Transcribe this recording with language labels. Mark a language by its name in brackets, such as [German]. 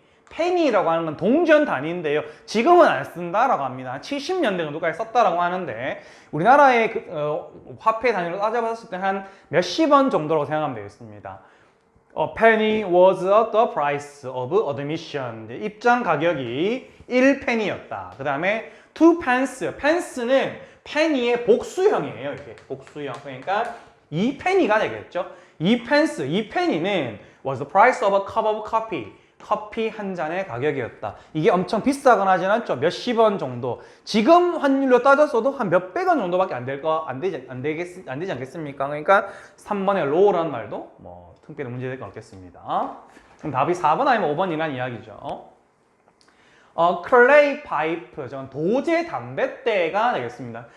[Korean] penny라고 하는 건 동전 단위인데요. 지금은 안 쓴다라고 합니다. 70년대 정도까지 썼다라고 하는데 우리나라의 화폐 단위로 따져봤을 때 한 몇십 원 정도라고 생각하면 되겠습니다. [English] penny was the price of admission. [Korean] 입장 가격이 1penny였다. 그 다음에 2pence. pence는 penny의 복수형이에요. 이게 복수형. 그러니까 2penny가 되겠죠. [English] 2penny는 was the price of a cup of coffee. [Korean] 커피 한 잔의 가격이었다. 이게 엄청 비싸거나 하진 않죠. 몇십 원 정도. 지금 환율로 따졌어도 한 몇백 원 정도밖에 안 되지 않겠습니까? 그러니까 3번의 low라는 말도 뭐 특별히 문제될 건 없겠습니다. 그럼 답이 4번 아니면 5번이란 이야기죠. 클레이 파이프, 도제 담뱃대가 되겠습니다.